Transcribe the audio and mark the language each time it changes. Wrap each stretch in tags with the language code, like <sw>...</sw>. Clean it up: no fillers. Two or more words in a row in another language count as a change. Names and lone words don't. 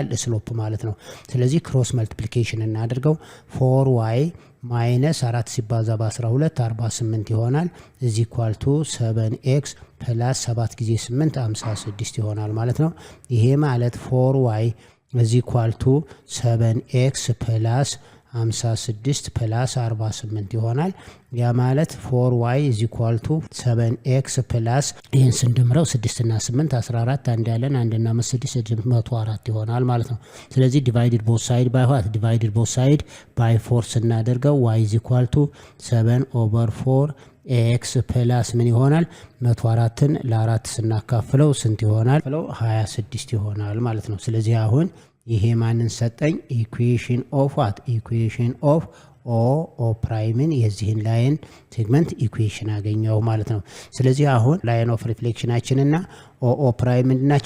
<am>ስሎፕ ማለት ነው። ስለዚህ</am> <en>cross multiplication</en> <am>እናድርገው</am> <en>4y minus 4</en> <am>ሲባዛ በ12 48 ይሆናል እዚ ኢኳል</am> <en>to 7x plus 7</en> <am>ጊዜ 8 56 ይሆናል ማለት ነው። ይሄ ማለት 4y እዚ</am> <en>equal to 7x plus 56 plus 48</en> <am>ይሆናል። ያ ማለት</am> <en>4y is equal to 7x plus</en> <am>ይህን ስንድምረው 6 እና 8 14 አንድ ያለን 1 እና 5 604 ይሆናል ማለት ነው። ስለዚህ</am> <en>divided both side by what? divided both side by 4 ስናደርገው y is equal to 7/4 x plus</en> <am>ምን ይሆናል? 104ን ለ4 ስናካፍለው ስንት ይሆናል? 26 ይሆናል ማለት ነው። ስለዚህ አሁን ይሄ ማንን ሰጠኝ?</am> <en>equation of what? equation of O prime</en> <am>የዚህን</am> <en>line segment</en> <am>ኢኩዌሽን አገኘው ማለት ነው። ስለዚህ አሁን</am> <en>line of reflection</en> <am>እና</am> <en>O prime</en> <am>ምንድናቸው?</am>